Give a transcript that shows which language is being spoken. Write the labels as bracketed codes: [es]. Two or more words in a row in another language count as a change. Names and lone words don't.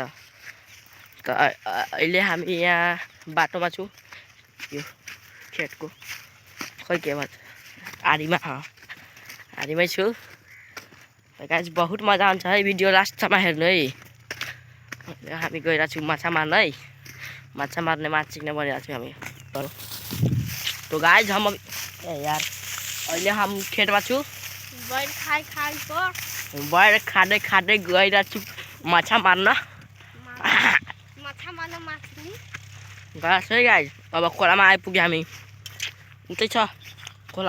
[ne] त अहिले हामी यहाँ बाटोमा छौँ, यो खेतको खै के भन्छ आरीमै छु गाइस। बहुत मजा आउँछ है, भिडियो लास्टसम्म हेर्नु है। हामी गइरहेको छौँ माछा मार्न है, माछा मार्ने माछा सिक्न गइरहेको छौँ हामी। तो गाइस [hi] हम यार [ne] अहिले हम खेतमा छु, बैर खाँदै खाँदै गइरहेको छु माछा मार्न। गएछ है गाइस। अब खोलामा आइपुग्यो हामी, उतै छ खोला।